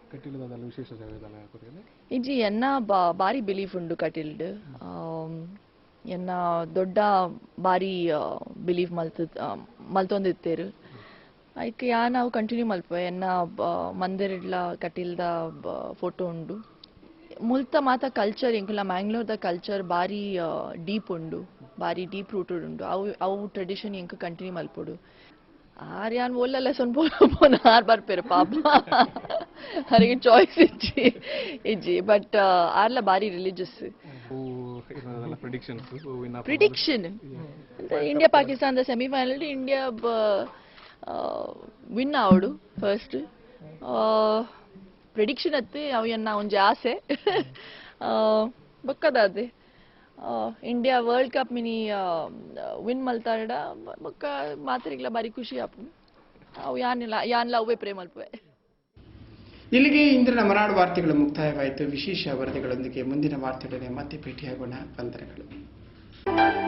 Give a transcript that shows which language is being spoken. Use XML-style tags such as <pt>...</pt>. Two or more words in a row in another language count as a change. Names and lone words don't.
<tcy>ಇಜ್ಜಿ ಎನ್ನ ಬಾರಿ ಬಿಲೀಫ್ ಉಂಡು ಕಟೀಲ್ಡ್ ಎನ್ನ ದೊಡ್ಡ ಬಾರಿ ಬಿಲೀಫ್ ಮಲ್ತೊಂದಿತ್ತೇರು ಐಕ್ ನಾವು ಕಂಟಿನ್ಯೂ ಮಲ್ಪ ಎನ್ನ ಮಂದಿರ್ಲ ಕಟೀಲ್ದ ಫೋಟೋ ಉಂಡು ಮುಲ್ತ ಮಾತ ಕಲ್ಚರ್ ಎಂಕುಲ ಮ್ಯಾಂಗ್ಳೂರ್ದ ಕಲ್ಚರ್ ಬಾರಿ ಡೀಪ್ ಉಂಡು, ಬಾರಿ</tcy> <en>deep rooted</en> <tcy>ಉಂಡು. ಅವು ಟ್ರೆಡಿಷನ್ ಎಂಕ್ ಕಂಟಿನ್ಯೂ ಮಲ್ಪೊಡು. ಆರ್ಯಾನ್ ಓಲೆಲ್ಲ ಸೊನ್ಪೋನ ಆರ್ ಬರ್ಪೇರು ಪಾಪ ಅವರಿಗೆ ಚಾಯ್ಸ್ ಇಜ್ಜಿ ಬಟ್ ಆರ್ಲ ಬಾರಿ ರಿಲಿಜಿಯಸ್. ಪ್ರಿಡಿಕ್ಷನ್ ಇಂಡಿಯಾ ಪಾಕಿಸ್ತಾನದ ಸೆಮಿಫೈನಲ್ ಇಂಡಿಯಾ ವಿನ್ ಆವಡು</tcy> <en>first prediction</en> <tcy>ಅತ್ತೆ ಅವು ಎನ್ನ ಒಂಜಿ ಆಸೆ ಬೊಕ್ಕದಾದೆ ಇಂಡಿಯಾ ವರ್ಲ್ಡ್ ಕಪ್ ಮಿನಿ ವಿನ್ ಮಲ್ತಾಡ ಬೊಕ್ಕ ಮಾತ್ರಿಗ್ಲ ಬಾರಿ ಖುಷಿ ಆಪು ಅವು ಯಾನ್ಲ ಅವೇ ಪ್ರೇಮ ಅಲ್ಪವೆ.</tcy> <kn>ಇಲ್ಲಿಗೆ ಇಂದಿನ ಮರಾಠ ವಾರ್ತೆಗಳು ಮುಕ್ತಾಯವಾಯಿತು. ವಿಶೇಷ ವರದಿಗಳೊಂದಿಗೆ ಮುಂದಿನ ವಾರ್ತೆಗಳನ್ನೇ ಮತ್ತೆ ಭೇಟಿಯಾಗೋಣ. ವಂದನೆಗಳು.</kn>